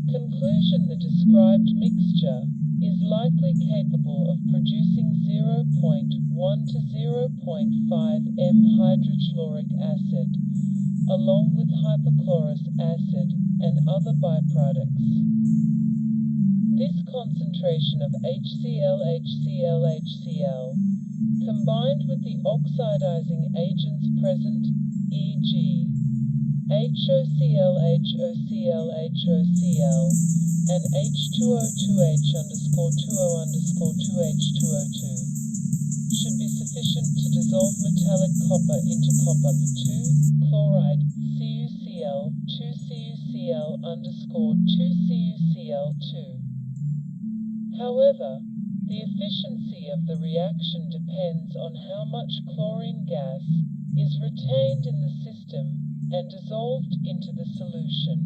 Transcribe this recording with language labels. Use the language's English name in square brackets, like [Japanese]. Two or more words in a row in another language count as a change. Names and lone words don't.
[English] Conclusion: the described mixture is likely capable of producing 0.1 to 0.5 m hydrochloric acid, along with hypochlorous acid and other byproducts. This concentration of HCl, combined with the oxidizing agents present, e.g. HOCl, and H2O2H_2O_2H2O2, should be sufficient to dissolve metallic copper into copper 2-chloride CuCl 2CuCl_2CuCl2. However, the efficiency of the reaction depends on how much chlorine gas is retained in the system and dissolved into the solution.